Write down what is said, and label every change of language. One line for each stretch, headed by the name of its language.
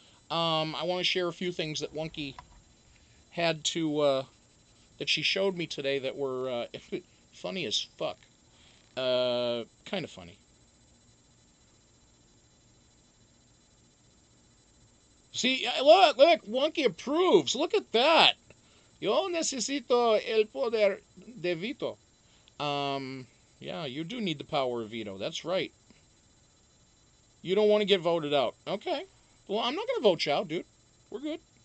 English: I want to share a few things that Wonky had to that she showed me today that were funny as fuck. Kind of funny. See, look, Wonky approves. Look at that.
Spanish: Yo necesito el poder de veto.
English: Yeah, you do need the power of veto. That's right. You don't want to get voted out. Okay. Well, I'm not going to vote you out, dude. We're good.